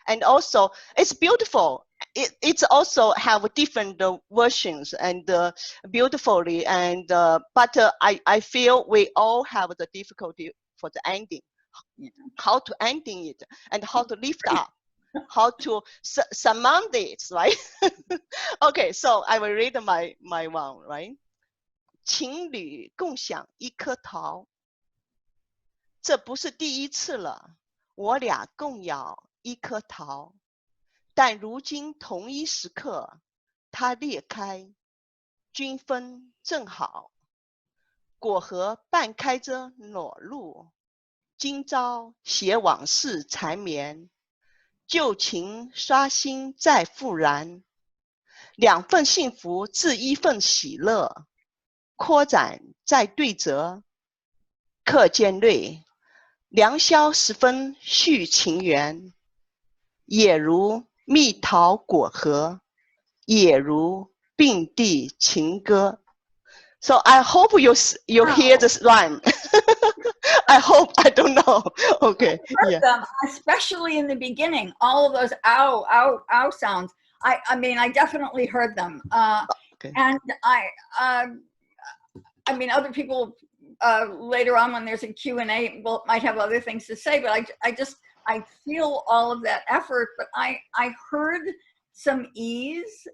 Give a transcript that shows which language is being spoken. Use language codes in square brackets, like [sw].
[en] And also, it's beautiful. It's also have different versions and beautifully. And but I feel we all have the difficulty for the ending, how to ending it and how to lift up. how to surmount it, right? Okay, so I will read my one, right? [zh] 情侣共享一颗桃，这不是第一次了，我俩共咬一颗桃，但如今同一时刻，它裂开，均分正好，果核半开着裸露，今朝写往事缠绵，旧情刷新再复燃，两份幸福自一份喜乐，扩展再对折，课间瑞，良宵时分续情缘，也如蜜桃果核，也如并蒂情歌。 [en] So I hope you hear this rhyme. I hope, I don't know. Okay. Yeah. Them, especially in the beginning, all of those ow, ow, ow sounds. I mean, I definitely heard them. Okay. And I mean, other people later on when there's a Q&A might have other things to say, but I feel all of that effort, but I heard some ease.